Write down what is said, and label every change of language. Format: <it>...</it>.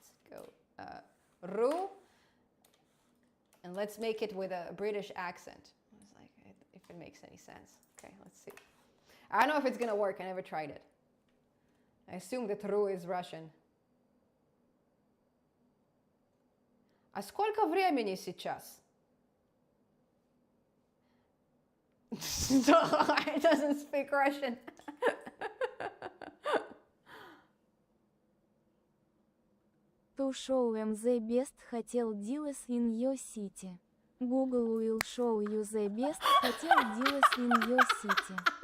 <en>Go Ru, and let's make it with a British accent. It's like, if it makes any sense. Okay, let's see. I don't know if it's gonna work. I never tried it. I assume that Ru is Russian.</en> <ru>А сколько времени сейчас?</ru> <en>It doesn't speak Russian. to show them the best hotel deals in your city. Google will show you the best hotel deals in your city.</en>